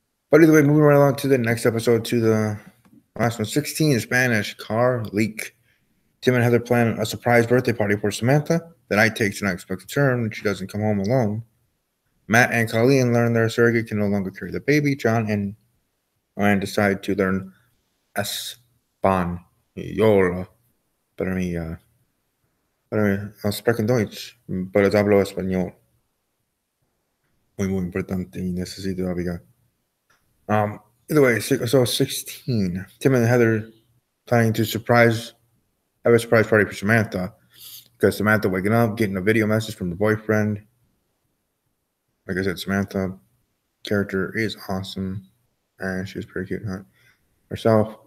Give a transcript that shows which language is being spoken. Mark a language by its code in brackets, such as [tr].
[en] But either way, moving right along to the next episode, to the last one, 16 Spanish car leak. Tim and Heather plan a surprise birthday party for Samantha. The night takes an unexpected turn when she doesn't come home alone. Matt and Colleen learn their surrogate can no longer carry the baby. John and Ryan decide to learn Española. [es] Para mí, no [de] sprechen Deutsch, [es] pero hablo español. Muy importante y necesito navegar. [en] Either way, so 16. Tim and Heather planning to have a surprise party for Samantha, because Samantha waking up, getting a video message from the boyfriend. Like I said, Samantha character is awesome, and she's pretty cute, huh? Herself.